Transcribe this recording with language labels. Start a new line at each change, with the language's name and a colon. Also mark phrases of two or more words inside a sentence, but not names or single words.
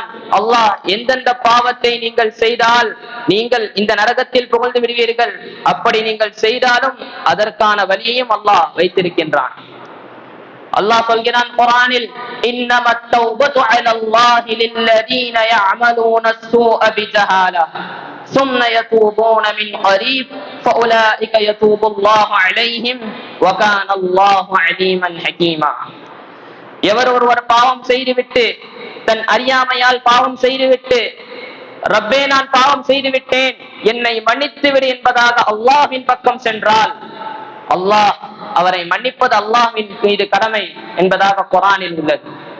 Tamil: அல்லாஹ் எந்தெந்த பாவத்தை நீங்கள் செய்தால் நீங்கள் இந்த நரகத்தில் புகழ்ந்து விடுவீர்கள், அப்படி நீங்கள் செய்தாலும் அதற்கான வழியையும் அல்லாஹ் வைத்திருக்கின்றான். அல்லாஹ் சொல்கிறான் குர்ஆனில்,
Arabic: إنما التوبة على الله للذين يعملون السوء بجهالة ثم يتوبون من قريب فأولئك يتوب الله عليهم وكان الله عليما حكيما.
Tamil: எவர் ஒருவர் பாவம் செய்துவிட்டு தன் அறியாமையால் பாவம் செய்துவிட்டு ரப்பே நான் பாவம் செய்து விட்டேன் என்னை மன்னித்து விடு என்பதாக அல்லாஹ்வின் பக்கம் சென்றால் அல்லாஹ் அவரை மன்னிப்பது அல்லாஹ்வின் மீது கடமை என்பதாக குர்ஆனில் உள்ளது.